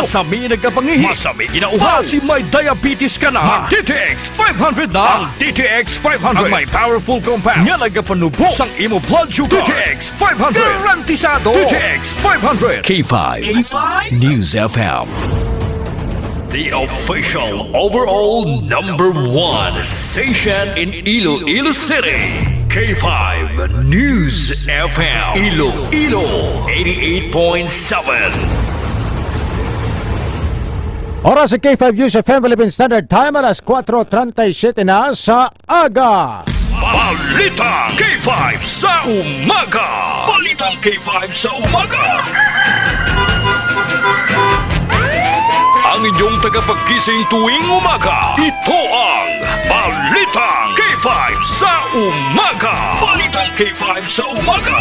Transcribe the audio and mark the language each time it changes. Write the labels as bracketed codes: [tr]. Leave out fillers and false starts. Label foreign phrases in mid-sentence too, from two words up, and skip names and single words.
[hil] Masami nagkapangihi. Masami ginauhaw. Kasi may diabetes ka na. Mag DTX 500 na. Ang DTX 500 ang may [en] powerful compounds [hil] nga nagapanubo sang imo [en] blood sugar. [hil] DTX 500 garantisado. DTX 500. K5 News FM. [en] The official overall #1 station in Iloilo City. K5 News FM. Iloilo 88.7. Oras sa K5 News FM Philippine Standard Time, alas 4:37 na sa aga. [tl] Balitang K5 sa umaga. Balitang K5 sa umaga. Ang inyong tagapagkising tuwing umaga. Ito ang Balitang K5 sa umaga. Balitang K5 sa umaga.